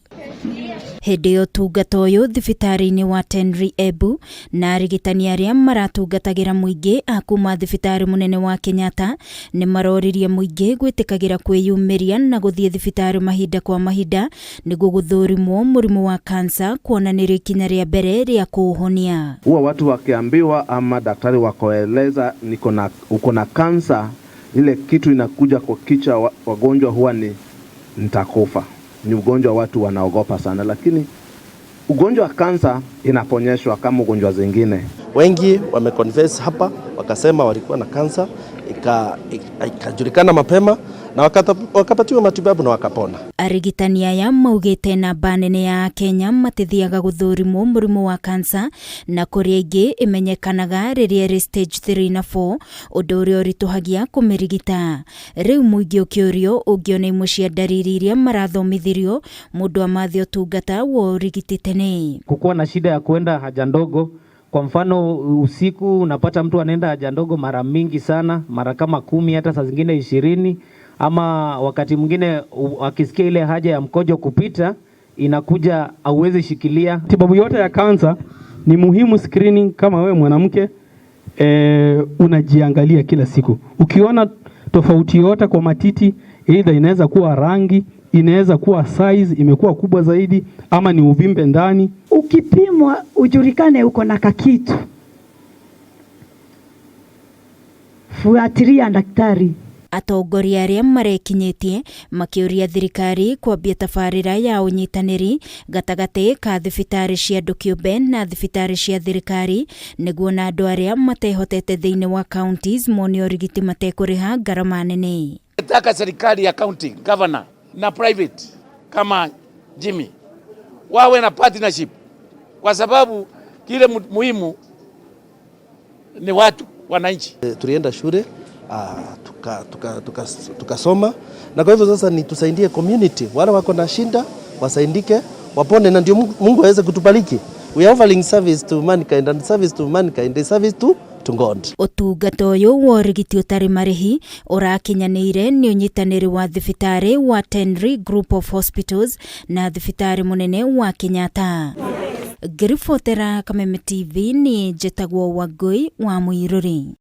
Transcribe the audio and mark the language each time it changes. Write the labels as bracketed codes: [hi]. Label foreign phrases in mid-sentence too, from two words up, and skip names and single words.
[ki] Hĩndĩ ya ũtungata ũyũ thibitarĩ-inĩ wa Tenri Embu, na arigitani arĩa maratungatagĩra mũingĩ a kuma thibitarĩ mũnene wa Kenyatta nĩ maroririe mũingĩ gwĩtĩkagĩra kwĩyumĩria na gũthiĩ thibitarĩ mahinda kwa mahinda nĩguo gũthũrimwo mũrimũ wa kansa, kuonanĩrio ikinya rĩa mbere rĩa kuuhonia. [sw] Huwa watu wakiambiwa ama daktari wakoeleza uko na kansa, ile kitu inakuja kwa kichwa wagonjwa huwa ni nitakufa. Ni ugonjwa watu wanaogopa sana, lakini ugonjwa wa kansa inaponyeshwa kama ugonjwa zingine. Wengi wameconfess hapa, wakasema walikuwa na kansa, ikajulikana mapema na wakapatiwa matibabu na wakapona. [ki] Arigitani aya maugĩte namba nene ya Kenya matithiaga gũthũrimwo mũrimũ wa kansa, na kũrĩa ingĩ imenyekanaga rĩrĩa ĩrĩ stage 3 na 4, ũndũ ũrĩa ũritũhagia kũmĩrigita. Rĩu mũingĩ ũkĩũrio ũngĩona imwe cia ndariri iria marathomithirio, mũndũ amathio ũtungata wa ũrigiti tene. [sw] Kukuwa na shida ya kuenda haja ndogo, kwa mfano usiku unapata mtu anaenda haja ndogo mara mingi sana, mara kama 10 hata saa zingine 20, ama wakati mwingine akisikia ile haja ya mkojo kupita inakuja hauwezi shikilia. Tibabu yote ya kansa ni muhimu screening. Kama wewe mwanamke unajiangalia kila siku, ukiona tofauti yote kwa matiti, either inaweza kuwa rangi, inaweza kuwa size imekuwa kubwa zaidi, ama ni uvimbe ndani, ukipimwa ujulikane uko na kakitu, fuatilia daktari. [ki] Atongoria arĩa marekinyĩtie makĩũria thirikari kwambia tabarĩra ya ũnyitanĩri gatagatĩ ka thibitarĩ cia andũ kĩũmbe na thibitarĩ cia thirikari nĩguo na andũ arĩa matehotete thĩinĩ wa counties mone ũrigiti matekũrĩha ngarama nene. [sw] Nataka serikali ya county, governor na private kama Jimmy wawe na partnership, kwa sababu kile muhimu ni watu wananchi. Tulienda shule tukasoma, na kwa hivyo sasa ni tusaidie community, wale wako na shinda wasaidike, wapone, na ndio Mungu aweze kutubariki. [en] We are offering service to mankind, and service to mankind is service to God. [ki] Ũtungata ũyũ wa ũrigiti ũtarĩ marĩhi ũrakinyanĩire nĩ ũnyitanĩri wa thibitarĩ wa Tenri Group of Hospitals na thibitarĩ mũnene wa Kenyatta. Ngĩribotera Kameme TV, ni njĩtagwo Wangui wa Mũirũri.